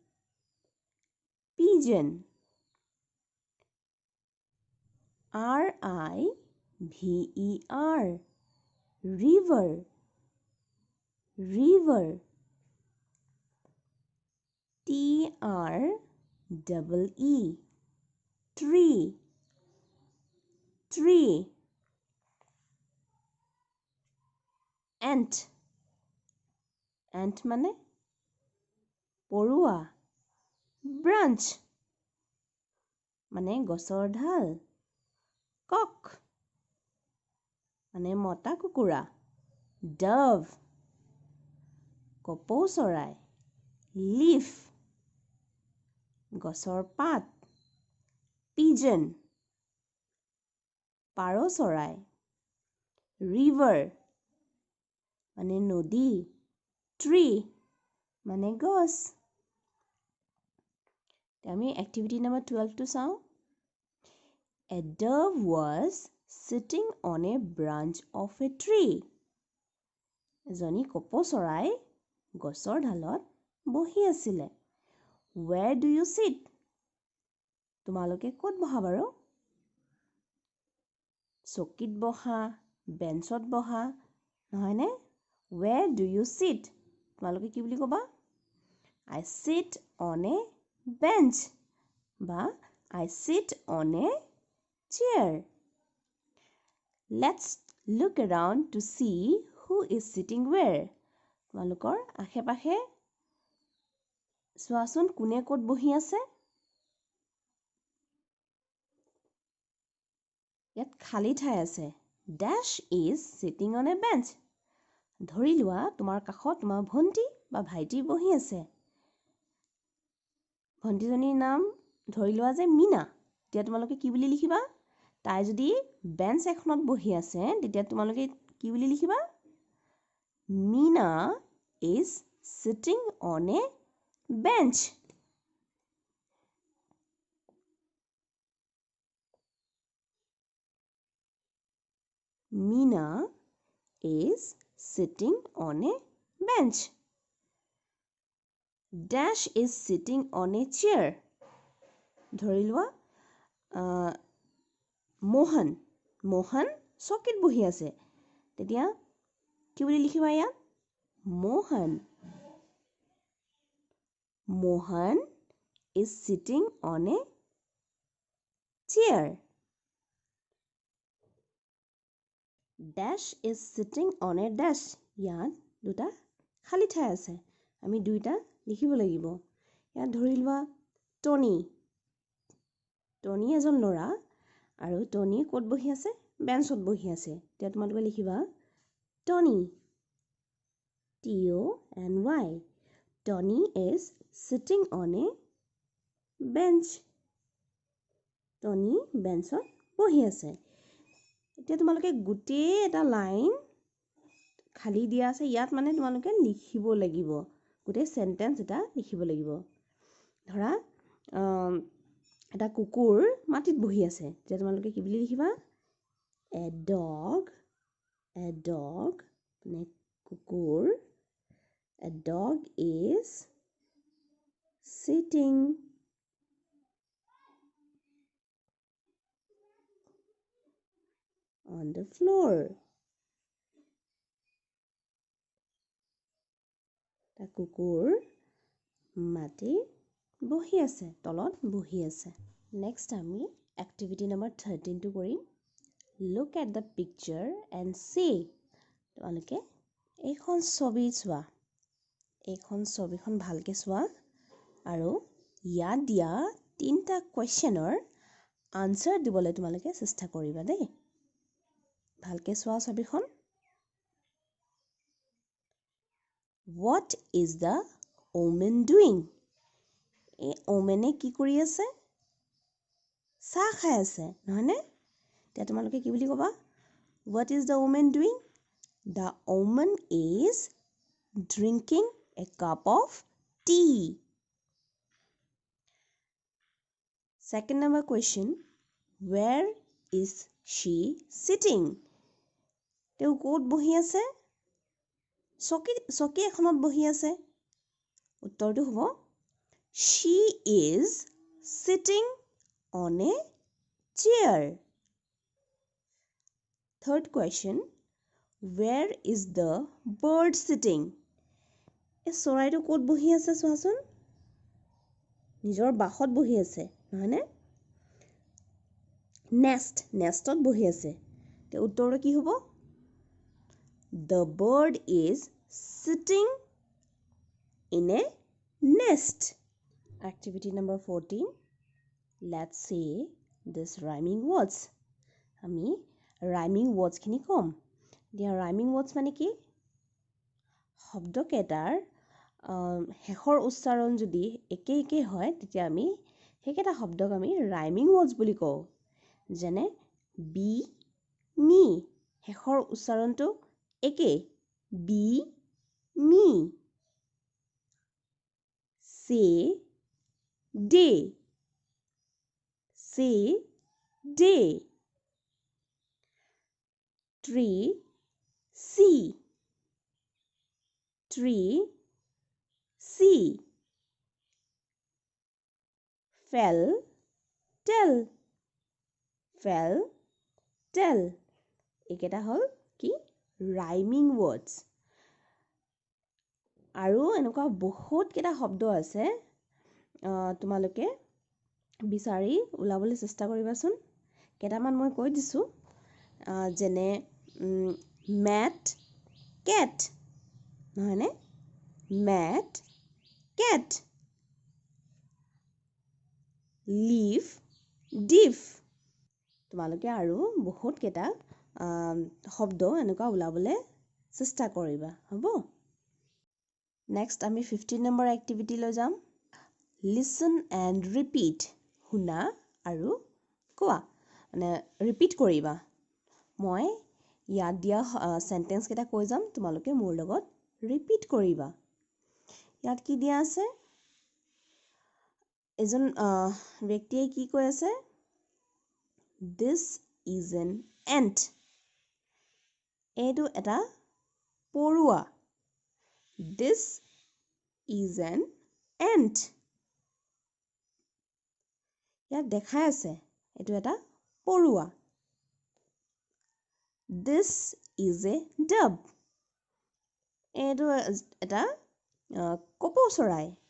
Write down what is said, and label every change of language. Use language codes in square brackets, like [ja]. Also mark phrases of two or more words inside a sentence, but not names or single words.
[en] pigeon river river river tree tree tree. Ant. [as] Ant মানে পৰুৱা. Branch মানে গছৰ ঢাল. Cock মানে মতা কুকুৰা. Dove কপৌ চৰাই. Leaf গছৰ পাত. Pigeon পাৰ চৰাই. River মানে নদী. Tree মানে গছ. আমি [en] activity number [as] 12 টো চাওঁ. [en] A dove was sitting on a branch of a tree. [as] এজনী কপৌ চৰাই গছৰ ঢালত বহি আছিলে. [en] Where do you sit? [as] তোমালোকে ক'ত বহা বাৰু? চকীত বহা, বেঞ্চত বহা, নহয়নে? Where do you sit? তোমালোকে কি বুলি ক'বা? [en] I sit on a bench বা I sit on a chair. Let's look around to see who is sitting where. [as] তোমালোকৰ আশে-পাশে চোৱাচোন কোনে ক'ত বহি আছে? ইয়াত খালী ঠাই আছে. [en] Dash is sitting on a bench. [as] ধৰি লোৱা তোমাৰ কাষত তোমাৰ ভণ্টি বা ভাইটি বহি আছে. ভণ্টিজনীৰ নাম ধৰি লোৱা যে মীনা. তেতিয়া তোমালোকে কি বুলি লিখিবা? তাই যদি বেঞ্চ এখনত বহি আছে তেতিয়া তোমালোকে কি বুলি লিখিবা? [en] Meena is sitting on a bench. Meena is sitting on a bench. Dash is sitting on a chair. [as] ধৰি লোৱা মোহন চকীত বহি আছে. তেতিয়া কি বুলি লিখিবা ইয়াত? [en] Mohan is sitting on a chair. Dash is sitting on a dash. [as] ইয়াত দুটা খালী ঠাই আছে. আমি দুইটা লিখিব লাগিব. ইয়াত ধৰি লোৱা টনি এজন ল'ৰা আৰু টনি ক'ত বহি আছে? বেঞ্চত বহি আছে. তেতিয়া তোমালোকে লিখিবা Tony. [en] T-O-N-Y. Tony is sitting on a bench. [as] Tony বেঞ্চত বহি আছে. এতিয়া তোমালোকে গোটেই এটা লাইন খালী দিয়া আছে. ইয়াত মানে তোমালোকে লিখিব লাগিব. গোটেই সেন্টেন্স এটা লিখিব লাগিব. ধৰা এটা কুকুৰ মাটিত বহি আছে. তেতিয়া তোমালোকে কি বুলি লিখিবা? [en] A dog [as] মানে কুকুৰ. [en] A dog is sitting on the floor. [as] এটা কুকুৰ মাটিত বহি আছে, তলত বহি আছে. নেক্সট আমি [en] activity number [as] 13 টো কৰিম. [en] Look at the picture and say. [as] তোমালোকে এইখন ছবি চোৱা. এইখন ছবিখন ভালকৈ চোৱা আৰু ইয়াত দিয়া 3টা কুৱেশ্যনৰ আনসাৰ দিবলৈ তোমালোকে চেষ্টা কৰিবা দেই. ভালকৈ চোৱা ছবিখন. [en] What is the woman doing? [as] এই ওমেনে কি কৰি আছে? চাহ খাই আছে, নহয়নে? তেতিয়া তোমালোকে কি বুলি ক'বা? [en] What is the woman doing? The woman is drinking a cup of tea. Second number question. Where is she sitting? [as] তেওঁ ক'ত বহি আছে? চকী এখনত বহি আছে. উত্তৰটো হ'ব [en] She is sitting on a chair. Third question. Where is the bird sitting? [as] এই চৰাইটো ক'ত বহি আছে চোৱাচোন. নিজৰ বাহত বহি আছে, নহয়নে? নেষ্টত বহি আছে তে উত্তৰটো কি হ'ব [en] The bird is sitting in a nest. Activity number 14. Let's say this rhyming words. [as] আমি [en] rhyming words [as] খিনি কম দিয়া [en] rhyming words [as] মানে কি শব্দকেইটাৰ শেষৰ উচ্চাৰণ যদি একে হয় তেতিয়া আমি সেইকেইটা শব্দক আমি [en] rhyming words [as] বুলি কওঁ যেনে [en] be me [as] শেষৰ উচ্চাৰণটো একে [en] be me say day tree see fell tell [as] এইকেইটা হ'ল কি [en] rhyming words [as] আৰু এনেকুৱা বহুত কেইটা শব্দ আছে তোমালোকে বিচাৰি উলাবলৈ চেষ্টা কৰিবাচোন কেইটামান মই কৈ দিছো যেনে [en] mat cat [as] নহয়নে [en] mat cat leaf diff [as] তোমালোকে আৰু বহুত কেইটা শব্দ এনেকুৱা উলাবলৈ চেষ্টা কৰিবা হ'ব নেক্সট আমি 15 নম্বৰ এক্টিভিটি লৈ যাম [en] listen and repeat [as] শুনা আৰু কোৱা মানে ৰিপিট কৰিবা মই ইয়াত দিয়া সেন্টেন্স কেইটা কৈ যাম তোমালোকে মোৰ লগত ৰিপিট কৰিবা ইয়াত কি দিয়া আছে এজন ব্যক্তিয়ে কি কৈ আছে [en] this is an ant [as] এইটো এটা পৰুৱা [en] this is an ant [as] ইয়াত দেখাই আছে এইটো এটা পৰুৱা [en] this is a dove [as] এইটো এটা কপৌ চৰাই